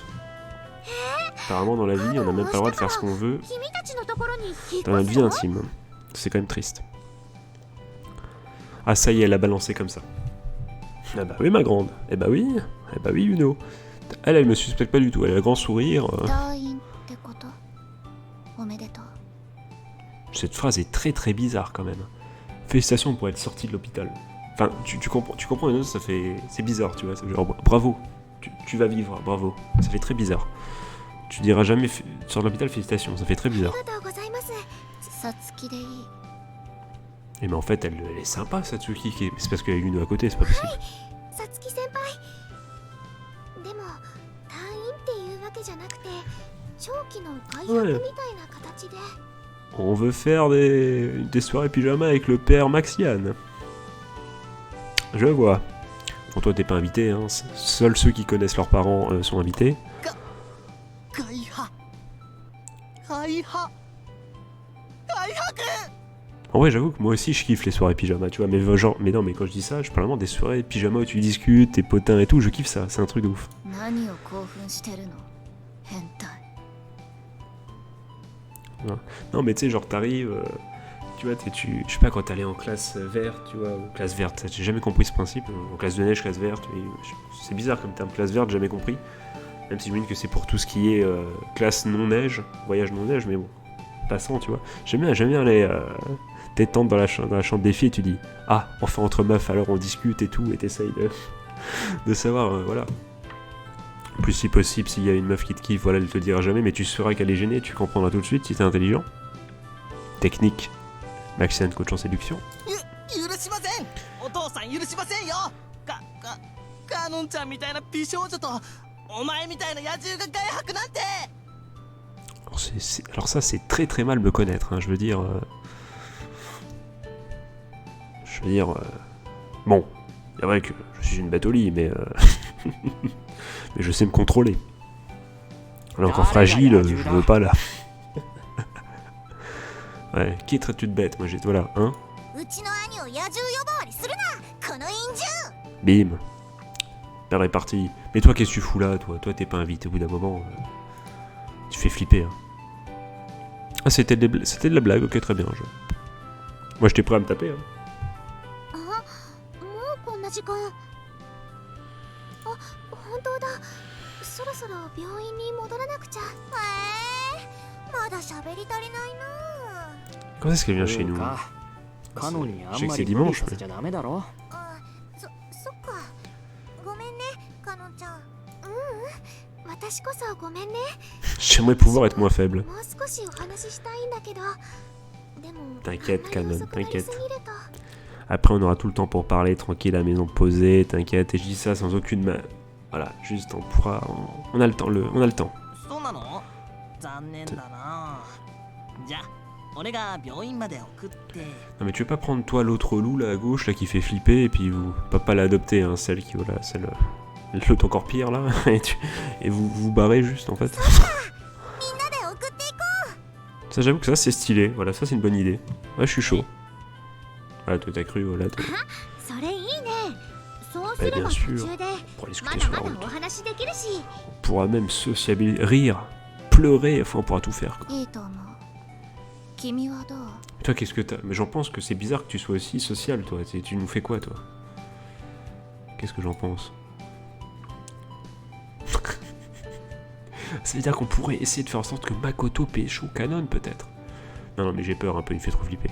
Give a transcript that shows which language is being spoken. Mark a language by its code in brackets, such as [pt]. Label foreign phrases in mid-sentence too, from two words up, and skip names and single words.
[fr] Apparemment dans la vie on n'a même pas le droit de faire ce qu'on veut dans notre vie intime. C'est quand même triste. Ah ça y est, elle a balancé comme ça. Ah bah oui ma grande. Eh bah oui Uno. Elle me suspecte pas du tout, elle a un grand sourire. [ja] 退院ってこと？おめでとう。 [fr] Cette phrase est très très bizarre quand même. Félicitations pour être sorti de l'hôpital. Enfin, tu comprends, Uno, ça fait... C'est bizarre, tu vois. C'est genre, bravo, tu vas vivre, bravo. Ça fait très bizarre. Tu diras jamais, sors de l'hôpital, félicitations, ça fait très bizarre. [ja] ありがとうございます。さつきでいい。 [fr] Et mais en fait, elle est sympa, Satsuki. C'est parce qu'il y a Uno à côté, c'est pas possible. [ja] さつき先輩。でも退院っていうわけじゃなくて、長期の解約みたいな形で。 [fr] On veut faire des soirées pyjama avec le père Maxiane. Je vois. Bon, toi, t'es pas invité, hein. Seuls ceux qui connaissent leurs parents sont invités. [ja] 開破。開破。開白。 [fr] En vrai, j'avoue que moi aussi, je kiffe les soirées pyjama, tu vois. Mais genre, mais non, mais quand je dis ça, je parle vraiment des soirées pyjama où tu discutes, tes potins et tout. Je kiffe ça, c'est un truc de ouf. [ja] 何を興奮してるの？変態。 [fr] Non, mais tu sais, genre, t'arrives, tu vois, je sais pas, quand t'allais en classe verte, tu vois, ou classe verte, j'ai jamais compris ce principe. En classe de neige, classe verte, c'est bizarre comme terme, classe verte, j'ai jamais compris. Même si je me dis que c'est pour tout ce qui est classe non-neige, voyage non-neige, mais bon, passant, tu vois. J'aime bien aller t'étendre dans la chambre des filles et tu dis, ah, enfin entre meufs, alors on discute et tout, et t'essayes de savoir, voilà. Plus si possible, s'il y a une meuf qui te kiffe, voilà, elle te le dira jamais, mais tu sauras qu'elle est gênée, tu comprendras tout de suite si t'es intelligent. Technique. Maxiane, coach en séduction. [ja] 許しません。お父さん許しませんよ。カノンちゃんみたいな美少女とお前みたいな野獣が外泊なんて。 [fr] Alors ça, c'est très très mal me connaître, hein, je veux dire... Bon, c'est vrai que je suis une bête au lit, mais... mais je sais me contrôler. Elle est encore fragile, je veux pas là. Ouais, qui traites-tu de bête? Moi j'ai... Voilà, hein? [ja] うちの兄を野獣呼ばわりするな、この陰獣。 [fr] Bim. La répartie. Mais toi, qu'est-ce que tu fous là, toi? Toi, t'es pas invité au bout d'un moment. Tu fais flipper, hein. Ah, c'était de la blague, ok, très bien. Moi, j'étais prêt à me taper, hein. [ja] あ、もうこんな時間。あ、本当だ。そろそろ病院に戻らなくちゃ。まだ喋り足りないな。 [fr] Quand est-ce qu'elle vient chez nous? [ja] カノにあん [fr] Je sais [ja] ま [fr] que c'est [ja] り無理 [fr] dimanche, [ja] させちゃダメだろ。あ、そっか。ごめんね、かのんちゃん。私こそごめんね。 [fr] J'aimerais pouvoir être moins faible. [ja] もう少しお話ししたいんだけど。でも [fr] T'inquiète, Canon, t'inquiète. [ja] あんまり遅くなりすぎると。 [fr] Après, on aura tout le temps pour parler, tranquille, à la maison posée, t'inquiète. Et je dis ça sans aucune main. Voilà, juste on pourra... On a le temps, on a le temps. [ja] そうなの？ 残念だな。じゃあ俺が病院まで送って。 [fr] Non mais tu veux pas prendre toi l'autre loup là à gauche là qui fait flipper et puis vous pas l'adopter hein, celle qui voilà celle l'autre encore pire là et vous vous barrez juste en fait. [ja] みんなで送っていこ [fr] Ça j'avoue que ça c'est stylé, voilà ça c'est une bonne idée. Ouais je suis chaud. Voilà toi t'as cru voilà. [ja] う。それいいね。そうす [fr] Bah [ja] れ [fr] bien [ja] ば途 [fr] sûr, [ja] 中で [fr] on pourra [ja] ま [fr] discuter [ja] だ [fr] sur [ja] ま [fr] la [ja] だ [fr] route. [ja] お話できるし。 [fr] On pourra même sociabiliser, rire, pleurer, enfin on pourra tout faire. Quoi. [ja] いいと思う。君はどう？ [fr] Toi qu'est-ce que t'as? Mais j'en pense que c'est bizarre que tu sois aussi social toi, tu nous fais quoi toi? Qu'est-ce que j'en pense? Ça veut dire qu'on pourrait essayer de faire en sorte que Makoto pécho Kanon peut-être. Non mais j'ai peur un peu, il me fait trop flipper.